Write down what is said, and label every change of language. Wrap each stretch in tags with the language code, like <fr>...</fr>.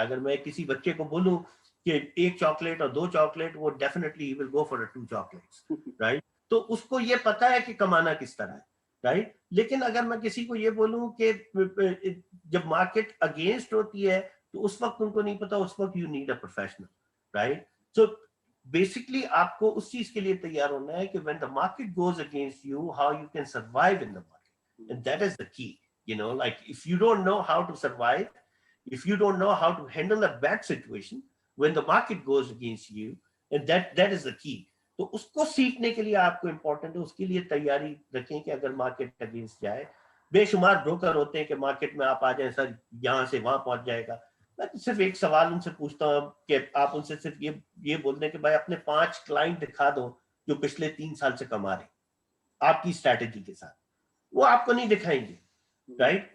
<ur>اگر میں کسی بچے کو بولوں کہ 1 چاکلیٹ اور 2 چاکلیٹ, وہ</ur> <en>definitely ہی will go for 2 chocolates,</en> <ur>right. تو اس کو یہ پتا ہے کہ کمانا کس طرح ہے, رائٹ. لیکن اگر میں کسی کو یہ بولوں کہ جب مارکیٹ اگینسٹ ہوتی ہے تو اس وقت ان کو نہیں پتا, اس وقت</ur> <en>you need a professional,</en> <ur>right. So basically آپ کو اس چیز کے لیے تیار ہونا ہے کہ</ur> <en>when the market goes against you, how you can survive in the market, and that is the key. Like if you don't know how to survive, if you don't know how to handle a bad situation when the market goes against you, and that is the key.</en> <ur>تو اس کو سیکھنے کے لیے آپ کو important ہے, اس کے لیے تیاری رکھیں کہ اگر مارکیٹ اگینسٹ جائے, بے شمار بروکر ہوتے ہیں کہ مارکیٹ میں آپ آ جائیں سر یہاں سے وہاں پہنچ جائے گا. میں صرف ایک سوال ان سے پوچھتا ہوں کہ آپ ان سے صرف یہ بول دیں کہ بھائی اپنے 5 کلائنٹ دکھا دو جو پچھلے 3 سال سے کما رہے آپ کی اسٹریٹجی کے ساتھ, وہ آپ کو نہیں دکھائیں گے, رائٹ.</ur>